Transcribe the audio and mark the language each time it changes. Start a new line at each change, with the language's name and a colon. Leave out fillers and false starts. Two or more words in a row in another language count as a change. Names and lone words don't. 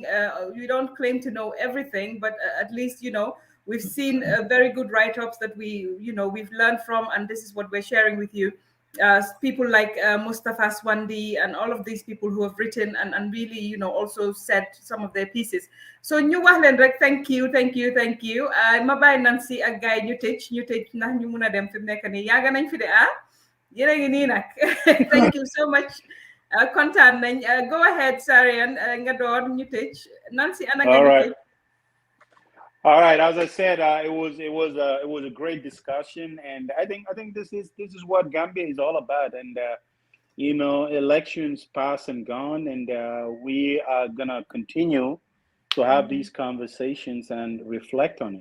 English: We don't claim to know everything, but at least, you know, we've seen very good write-ups that we've learned from, and this is what we're sharing with you. People like Mustafa Swandi and all of these people who have written and really, you know, also said some of their pieces.
Wolof: So ñu wax leen rek
English: thank you.
Wolof: Ma bàyyi Nancy ak gaay ñu tëj ndax ñu mun a dem fi mu nekk nii yaaga nañ fi de yéen a ngi nii nag.
English: Thank you so much.
Wolof: Kontaan nañ.
English: Go ahead, Sarian.
Wolof: Nga door ñu tëj. Nancy ana nga ñu tëj.
English: All right. As I said, it was a great discussion, and I think this is what Gambia is all about. And you know, elections pass and gone, and we are gonna continue to have these conversations and reflect on it.